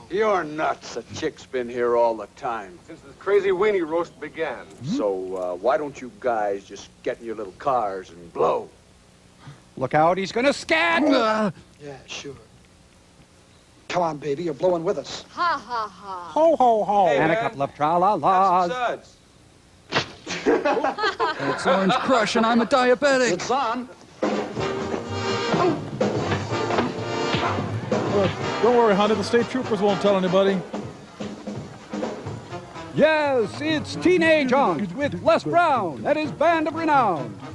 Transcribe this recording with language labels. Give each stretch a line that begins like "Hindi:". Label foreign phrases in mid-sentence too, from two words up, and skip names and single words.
English: You're nuts. A chick's been here all the time. Since this crazy weenie roast began. So, why don't you guys just get in your little cars and blow? Look out, he's gonna scan! Yeah, sure. Come on, baby, you're blowing with us. Ha, ha, ha. Ho, ho, ho. And a couple of tra-la-las. Suds. It's Orange Crush and I'm a diabetic. It's on. Don't worry, honey. The state troopers won't tell anybody. Yes, it's Teenage Angst with Les Brown and his band of renown.